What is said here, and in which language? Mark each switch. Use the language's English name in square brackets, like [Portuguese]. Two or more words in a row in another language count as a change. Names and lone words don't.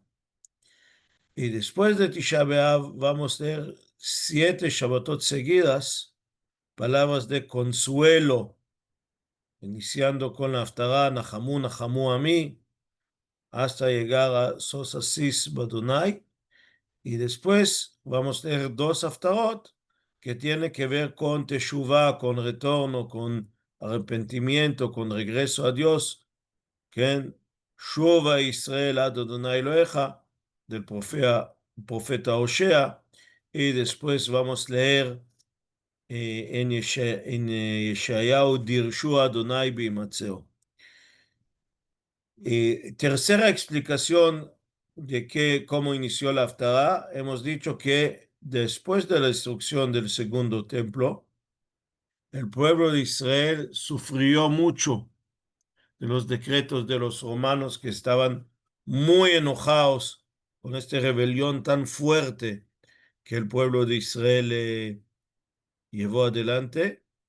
[Spanish] Y después de Tisha B'Av vamos a leer 7 Shabbatot seguidas, palabras de consuelo, iniciando con la Haftarah, [Hebrew] נחמו נחמו עמי, [Spanish] hasta llegar a [Hebrew] שוש אשיש בה. [Spanish] Y después vamos a leer 2 Haftarot que tienen que ver con Teshuvah, con retorno, con arrepentimiento, con regreso a Dios. [Hebrew] כן, שובה ישראל עד אדוני אלוהיך, [Spanish] del profeta Osea, y después vamos a leer en Yeshayahu, [Hebrew] דרשו ה' בהמצאו. [Spanish] Tercera explicación de cómo inició la Haftarah, hemos dicho que después de la destrucción del segundo templo, el pueblo de Israel sufrió mucho de los decretos de los romanos, que estaban muy enojados con esta rebelión tan fuerte que el pueblo de Israel llevó adelante,